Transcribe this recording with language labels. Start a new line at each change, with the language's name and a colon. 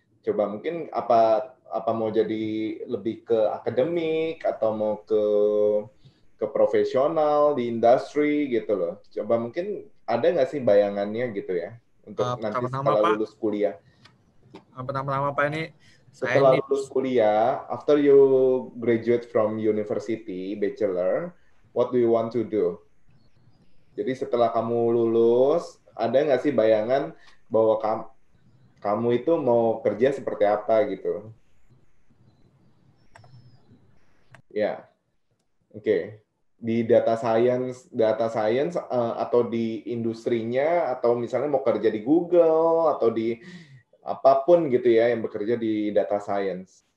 Indonesian: Coba mungkin apa mau jadi lebih ke akademik atau mau ke profesional di industri gitu loh. Coba mungkin ada nggak sih bayangannya gitu ya untuk nanti setelah lulus kuliah? Pertama-tama Pak ini setelah lulus kuliah,
English: after you graduate from university, bachelor, what do you want to do?
Indonesian: Jadi setelah kamu lulus, ada nggak sih bayangan bahwa kamu itu mau kerja seperti apa gitu? Ya, oke. Di data science atau di industrinya, atau misalnya mau kerja di Google atau di apapun gitu ya yang bekerja di data science.